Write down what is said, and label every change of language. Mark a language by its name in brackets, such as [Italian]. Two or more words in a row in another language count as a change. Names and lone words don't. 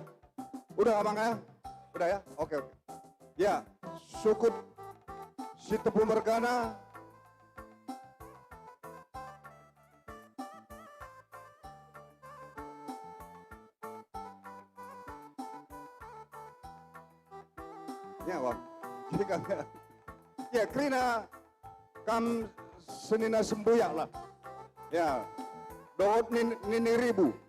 [Indonesian] Udah abang ya? Udah ya? Oke. Ya, [Batak Karo] Sukut Sitepu Mergana. [Indonesian] Ya, bang. Ya, [Batak Karo] Krina kam senina sembuyak lah. Ya, dohot nini ribu.